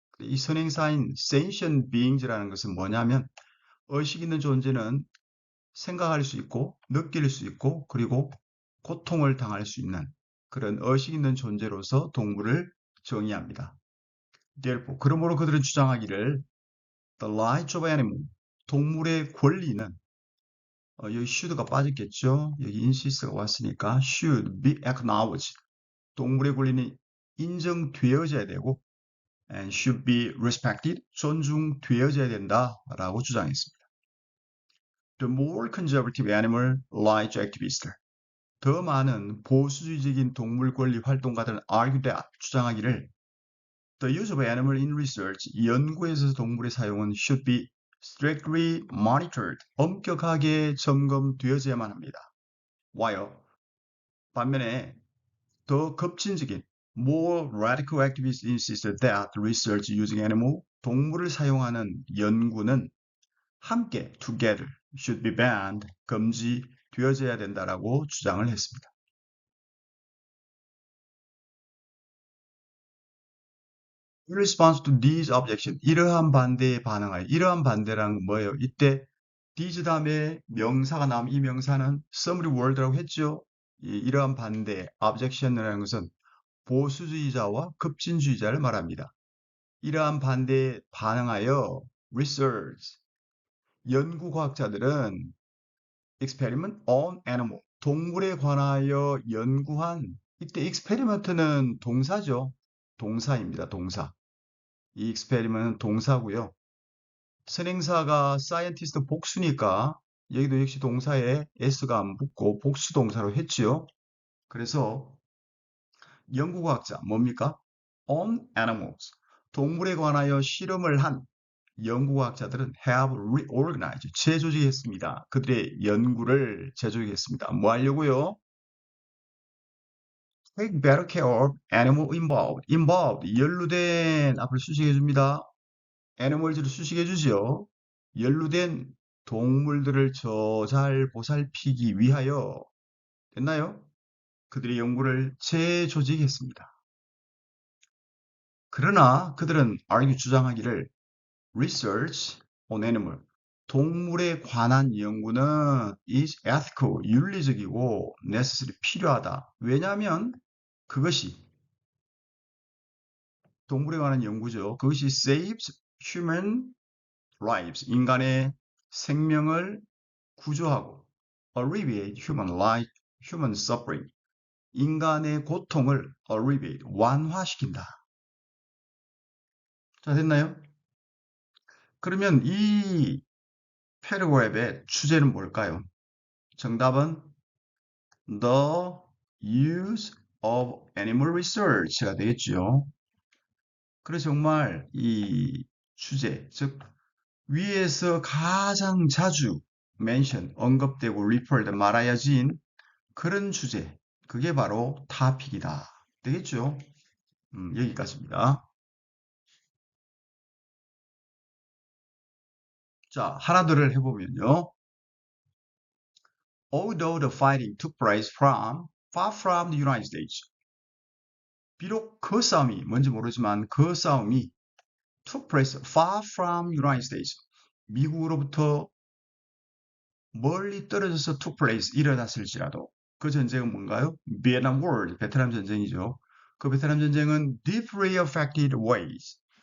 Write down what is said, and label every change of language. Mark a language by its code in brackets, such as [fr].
[ko] 이 선행사인 sentient beings라는 것은 뭐냐면 의식 있는 존재는 생각할 수 있고 느낄 수 있고 그리고 고통을 당할 수 있는 그런 의식 있는 존재로서 동물을 정의합니다. [en] therefore, [ko] 그러므로 그들은 주장하기를 [en] the rights of animal, [ko] 동물의 권리는 여기 should가 빠졌겠죠. 여기 insist가 왔으니까 [en] should be acknowledged. [ko] 동물의 권리는 인정되어져야 되고 [en] and should be respected. [ko] 존중되어져야 된다라고 주장했습니다. [en] The more conservative animal rights activists. [ko] 더 많은 보수주의적인 동물 권리 활동가들은 [en] argue that, [ko] 주장하기를 [en] the use of animal in research, [ko] 연구에서 동물의 사용은 [en] should be strictly monitored, [ko] 엄격하게 점검되어져야만 합니다. [en] While [ko] 반면에 더 급진적인 [en] more radical activists insist that research using animal, [ko] 동물을 사용하는 연구는 함께 [en] together should be banned, [ko] 금지되어져야 된다라고 주장을 했습니다. [en] In response to these objections, [ko] 이러한 반대에 반응하여, 이러한 반대란 뭐예요? 이때 these 다음에 명사가 나오면 이 명사는 summary word라고 했죠. 이러한 반대, objection이라는 것은 보수주의자와 급진주의자를 말합니다. 이러한 반대에 반응하여 research, 연구과학자들은 [en] experiment on animal, [ko] 동물에 관하여 연구한, 이때 experiment는 동사죠. 동사입니다. 동사. 이 experiment은 동사고요. 선행사가 scientist 복수니까 여기도 역시 동사에 s가 안 붙고 복수 동사로 했지요. 그래서 연구과학자 뭡니까? [en] On animals, [ko] 동물에 관하여 실험을 한 연구과학자들은 [en] have reorganized, [ko] 재조직했습니다. 그들의 연구를 재조직했습니다. 뭐 하려고요? [en] Take better care of animal involved. [ko] involved, 연루된 앞을 수식해 줍니다. animals를 수식해 주지요. 연루된 동물들을 잘 보살피기 위하여 됐나요? 그들의 연구를 재조직했습니다. 그러나 그들은 argue 주장하기를 [en] research on animal, [ko] 동물에 관한 연구는 [en] is ethical, [ko] 윤리적이고 necessary, 필요하다. 왜냐하면 그것이 동물에 관한 연구죠. 그것이 [en] saves human lives, [ko] 인간의 생명을 구조하고 [en] alleviate human life, human suffering, [ko] 인간의 고통을 [en] alleviate, [ko] 완화시킨다. 자, 됐나요? 그러면 이 패러그랩의 주제는 뭘까요? 정답은 [en] the use of animal research가 [ko] 되겠죠. 그래서 정말 이 주제, 즉 위에서 가장 자주 mention, 언급되고 referred, 말하여진 그런 주제, 그게 바로 타픽이다. 되겠죠? 여기까지입니다. 자, 하나들을 해보면요. [en] Although the fighting took place from far from the United States, [ko] 비록 그 싸움이 뭔지 모르지만 그 싸움이 [en] took place far from United States. [ko] 미국으로부터 멀리 떨어져서 [en] took place [ko] 일어났을지라도 그 전쟁은 뭔가요? Vietnam War, 베트남 전쟁이죠. 그 베트남 전쟁은 [en] deeply affected ways.